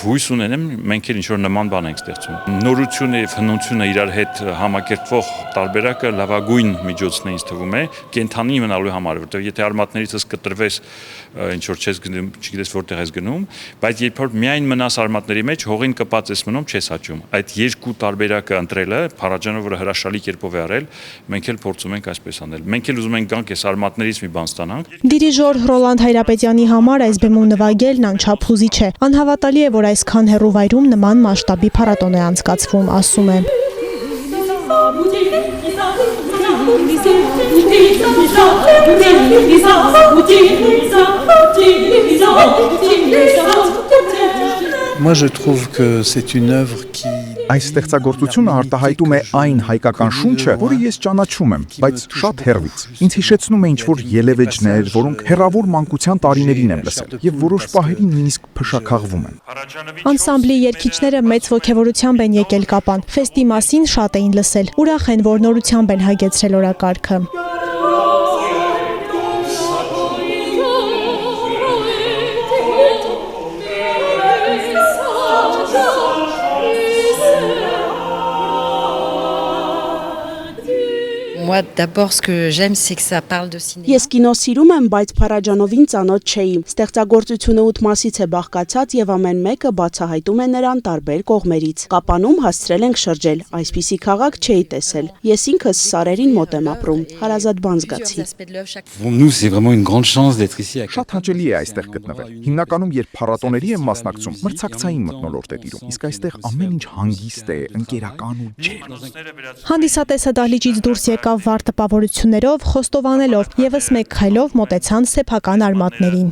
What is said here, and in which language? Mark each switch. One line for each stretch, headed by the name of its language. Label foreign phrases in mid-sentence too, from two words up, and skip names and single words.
Armenian: հույս ունենեմ մենք էլ ինչ որ նման բան ենք ստեղծում։ Նորությունը եւ հնությունը իրար հետ համակերպվող տարբերակը լավագույն միջոցն է ինձ թվում է կենթանի մնալու համար, որտեղ եթե արմատներիցս կտրվես ինչ որ չես գնում, չգիտես որտեղ ես գնում, բայց երբ որ միայն մնաս արմատների մեջ հողին կպած ես մնում, չես հաճում։ Այդ երկու տարբերակը ընտրելը Փարաջանովը հրաշալի կերպով է արել, մենք էլ փորձում ենք այսպես անել։ Մենք էլ ուզում ենք գանք այս արմատներից մի բան ստանանք։ Դիրիժոր Ռոլանդ Հայրապետյանի համար այս բեմում նվագելն անչափ հուզիչ է։ Անհավատալի է, որ այսքան հեռու վայրում նման մասշտաբի փառատոն է անցկացվում, ասում է։
French: Moi je trouve que c'est une œuvre qui
Armenian: Այս ստեղծագործությունը արտահայտում է այն հայկական շունչը, որը ես ճանաչում եմ, բայց շատ հեռվից։ Ինձ հիշեցնում է ինչ-որ ելևէջներ, որոնք հեռավոր մանկության տարիներին եմ լսել, եւ որոշ պահերի նույնիսկ փշաքաղվում են։ Անսամբլի երգիչները մեծ ոգևորությամբ են եկել Կապան։ Ֆեստի մասին շատ էին լսել։ Ուրախ են, որ նորությամբ են հագեցրել օրակարգը։
French: Moi d'abord ce que j'aime c'est que ça parle de cinéma.
Armenian: Ես կինո սիրում եմ, բայց Փարաջանովին ծանոթ չէի։ Ստեղծագործությունը 8 մասից է բաղկացած եւ ամեն մեկը բացահայտում է նրան տարբեր կողմերից։ Կապանում հասցրել ենք շրջել, այսպիսի քաղաք չէի տեսել։ Ես ինքս սարերին մոտ եմ ապրում, հարազատ բան զգացի։
French: Pour nous c'est vraiment une grande chance d'être ici.
Armenian: Շատ հաճելի է այստեղ գտնվել։ Հիմնականում երբ փառատոների եմ մասնակցում, մրցակցային մթնոլորտ է տիրում։ Իսկ այստեղ ամեն ինչ հանգիստ է, ընկերական ու ջերմ։ Հանդիսատեսը դահլիճից դուրս եկավ վառ տպավորություններով, խոստովանելով եւս մեկ քայլով մոտեցան սեփական արմատներին։